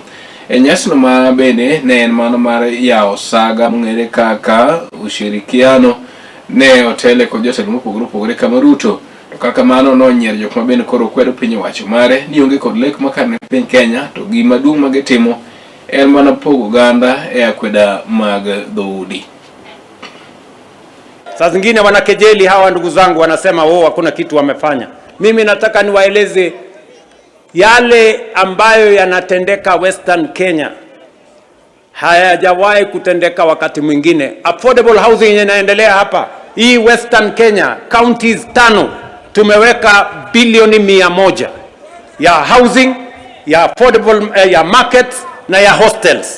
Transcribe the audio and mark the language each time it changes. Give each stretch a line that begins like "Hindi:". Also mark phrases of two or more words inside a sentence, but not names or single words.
Luo (Kenya and Tanzania): E nyasi no ma bende ne en mano mar yawo saga mong'ere kaka ushirikiano ne otele kod jotelo mopogore opogore kama Ruto to kaka mano nonyiero jok mabende koro kwedo piny owacho mare ni onge kod lek makar ne piny Kenya to gima duong' ma gitimo en mana pogo oganda e akweda mag dhoudi.
Swahili: Saa zingine wanakejeli hawa ndugu zangu, wanasema hakuna kitu wamefanya. Mimi nataka niwaeleze yale ambayo yanatendeka Western Kenya hayajawahi kutendeka wakati mwingine.
English: Affordable housing
Swahili: inaendelea hapa. Hii Western Kenya counties 5 tumeweka bilioni 100 ya housing, ya affordable, ya markets na ya hostels.